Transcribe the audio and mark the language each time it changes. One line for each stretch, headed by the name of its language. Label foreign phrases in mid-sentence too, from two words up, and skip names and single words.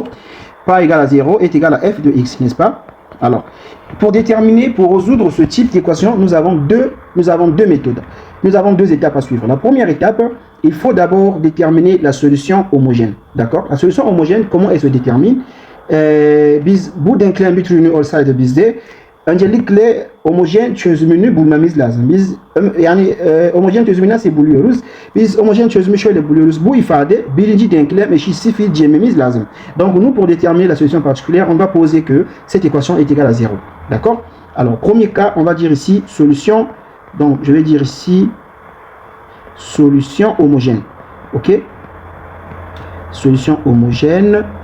French: Pas égal à 0 est égal à f de x, n'est-ce pas? Alors, pour résoudre ce type d'équation, nous avons deux méthodes. Nous avons deux étapes à suivre. La première étape, il faut d'abord déterminer la solution homogène. D'accord? La solution homogène, comment elle se détermine?
Turkish: Biz bu denklem bir türünü olsaydı bizde öncelikle homojen çözümünü bulmamız lazım. Biz yani homojen çözümü nasıl buluyoruz? Biz homojen çözümü şöyle buluyoruz. Bu ifade birinci denklem eşit 0 diyememiz lazım.
French: Donc nous, pour déterminer la solution particulière, on va poser que cette équation est égale à 0. D'accord? Alors premier cas, on va dire ici solution. Donc je vais dire ici solution homogène. Ok? Solution homogène.